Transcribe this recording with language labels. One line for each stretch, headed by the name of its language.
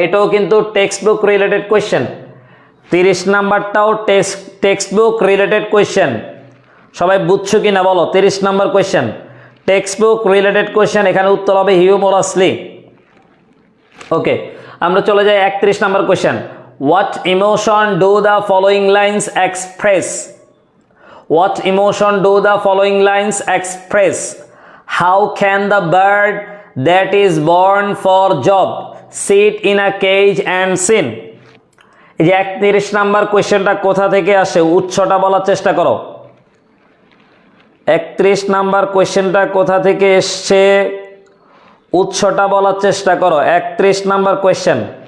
Bangla: এটাও কিন্তু text book related question. 30 নাম্বারটাও text book related question. সবাই বুঝছো কি না বলো। 30 number question text book related question, এখানে উত্তর হবে হিউমারাসলি। ওকে, আমরা চলে যাই 31 number question.
English: What emotion do the following lines express? What emotion do the following lines express? How can the bird that is born for job sit in a cage and sing?
Bangla: এই যে 31 number কোয়েশ্চেনটা কোথা থেকে আসে উৎসটা বলার চেষ্টা করো। 31 নাম্বার কোয়েশ্চেনটা কোথা থেকে এসছে উৎসটা বলার চেষ্টা করো। 31 নাম্বার কোয়েশ্চেন।